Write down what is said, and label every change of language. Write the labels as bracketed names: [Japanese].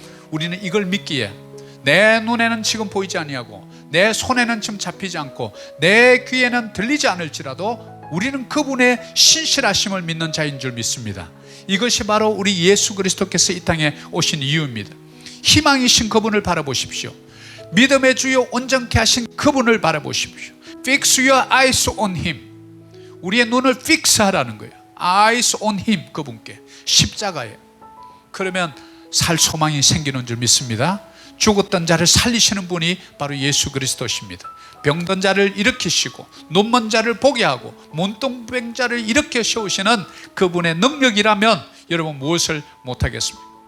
[Korean] 우리는 이걸 믿기에 내 눈에는 지금 보이지 아니하고, 내 손에는 지금 잡히지 않고, 내 귀에는 들리지 않을지라도 우리는 그분의 신실하심을 믿는 자인 줄 믿습니다. 이것이 바로 우리 예수 그리스도께서 이 땅에 오신 이유입니다. 희망이신 그분을 바라보십시오. 믿음의 주요 온전케 하신 그분을 바라보십시오. [English] Fix your eyes on Him. [Korean] 우리의 눈을 픽스하라는 거예요. [English] Eyes on Him, [Korean] 그분께, 십자가에. 그러면 살 소망이 생기는 줄 믿습니다. 죽었던 자를 살리시는 분이 바로 예수 그리스도십니다. 병든 자를 일으키시고, 눈먼 자를 보게 하고, 문둥병 자를 일으켜 세우시는 그분의 능력이라면 여러분 무엇을 못하겠습니까?